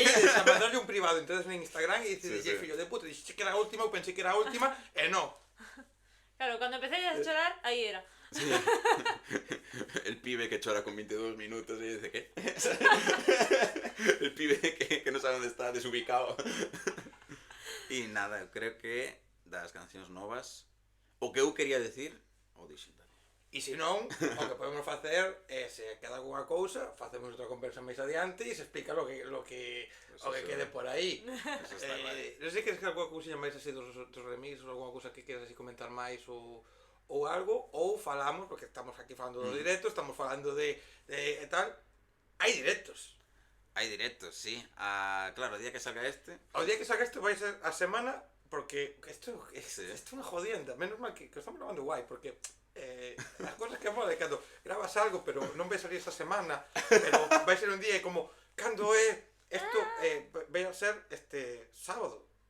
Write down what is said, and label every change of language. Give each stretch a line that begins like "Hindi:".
Galician: e a mandarle un privado, entonces en Instagram, e decides, Sí. fillo de puta, dixes que era a última, eu pensei que era a última, e non. Claro, cando empecé a chorar, aí era. Sí.
Spanish: El pibe que chora con 22 minutos y dice, ¿qué? El pibe que no sabe dónde está, desubicado. Y nada,
Galician: creo que das cancións novas, o que eu quería decir, o dixen tamén. E se non, o que podemos facer é, se queda alguna cousa, facemos outra conversa máis adiante e se explica o que quede por aí. Eso está guai. Non sei que es alguna cousinha máis así dos remix ou alguna cousa que queres así comentar máis ou algo, ou falamos, porque estamos aquí falando dos directos, estamos falando de tal, hai directos. Hai directos, sí. Claro, o día que salga este... O día que salga este vai ser a semana, porque isto é Sí. unha jodienda, menos mal que estamos grabando guai, porque as cosas que mola é cando grabas algo, pero non vai salir esta semana, pero vai ser un día e como, cando é isto, vai a ser este sábado.